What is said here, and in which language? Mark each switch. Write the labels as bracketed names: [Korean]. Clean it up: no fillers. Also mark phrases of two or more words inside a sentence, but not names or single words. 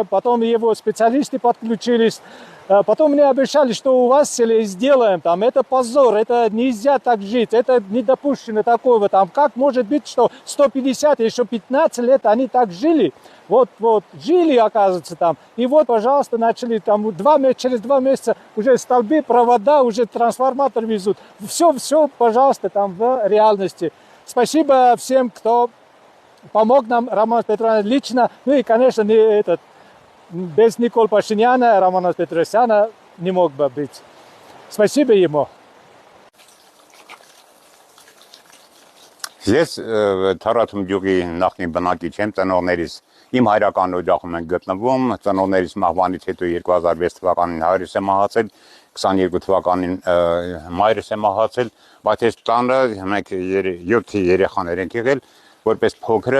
[Russian] Потом его специалисты подключились. Потом мне обещали, что у вас в селе сделаем, там, это позор, это нельзя так жить, это недопущено такого, там, как может быть, что 150, еще 15 лет они так жили, вот, жили, оказывается, там, и вот, пожалуйста, начали, там, через 2 месяца уже столбы, провода, уже трансформатор везут, все, пожалуйста, там, в реальности. Спасибо всем, кто помог нам, Роман Петрович лично, ну и, конечно, без Никола Пашиняна, Романа Петросяна не мог бы быть. Спасибо ему. [Armenian] Ես Թարաթում գյուղի նախնի բնակիչ եմ, ծնողներիս իմ հայրական օջախում են գտնվում, ծնողներիս մահվանից հետո 2006 թվականին հայրս է մահացել, 22 թվականին մայրս է մահացել, բայց այս տանը մենք 7 երեխաներ ենք եղել, որպես փոքրը